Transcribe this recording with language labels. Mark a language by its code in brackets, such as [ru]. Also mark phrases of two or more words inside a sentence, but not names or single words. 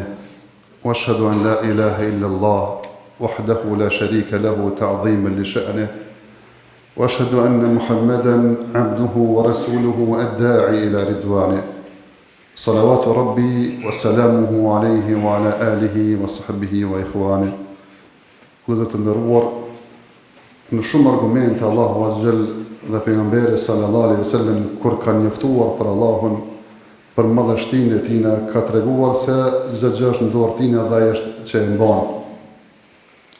[ar] وأشهد أن لا إله إلا الله وحده لا شريك له تعظيما لشأنه وأشهد أن محمدا عبده ورسوله الداعي إلى رضوانه صلوات ربي وسلامه عليه وعلى آله وصحبه وإخوانه. [sq] Vëllezër të nderuar, në shumë argumente Allahu [ar] عز وجل [sq] dhe pejgamberi [ar] صلى الله عليه وسلم [sq] kur kanë njoftuar për Allahun, për madhështinë e tij, ka treguar se çdo gjë është në dorë tina dhe ai është që e mban.